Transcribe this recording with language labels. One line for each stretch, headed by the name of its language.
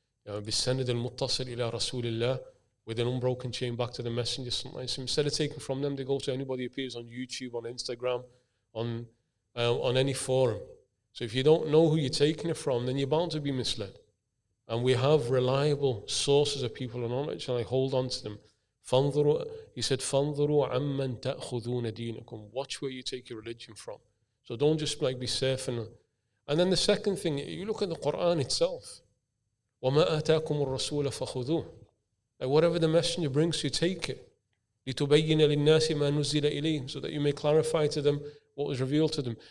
Arabic: بِالسَّنَدِ الْمُتَّصِلِ إِلَىٰ رَسُولِ اللَّهِ,
English: with an unbroken chain back to the messenger. So instead of taking from them, they go to anybody who appears on YouTube, on Instagram, on any forum. So if you don't know who you're taking it from, then you're bound to be misled. And we have reliable sources of people of knowledge, and I hold on to them. He said,
Arabic: فَانظُرُوا عَمَّن تَأْخُذُونَ دِينَكُمْ.
English: Watch where you take your religion from. So don't just like be surfing. And then the second thing, you look at the Quran itself.
Arabic: وَمَا آتَاكُمُ الرَّسُولَ فَخُذُوهُ.
English: Like whatever the messenger brings, you take it.
Arabic: لِتُبَيِّنَ لِلنَّاسِ مَا نُزِّلَ إِلَيْهِمْ,
English: so that you may clarify to them what was revealed to them.